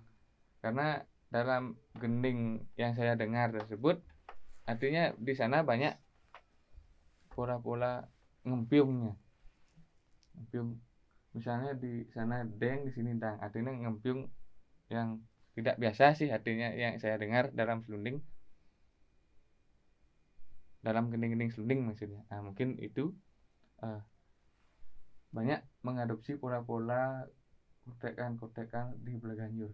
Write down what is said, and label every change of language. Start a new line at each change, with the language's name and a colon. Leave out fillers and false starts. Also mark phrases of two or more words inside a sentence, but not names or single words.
Indonesian: Karena dalam gending yang saya dengar tersebut artinya di sana banyak pola-pola ngempiungnya. Ngempiung misalnya di sana deng, di sini dang, artinya ngempiung yang tidak biasa sih, artinya yang saya dengar dalam selunding, dalam gending-gending selunding maksudnya. Nah, mungkin itu banyak mengadopsi pola-pola kotekan-kotekan di Belaganjur.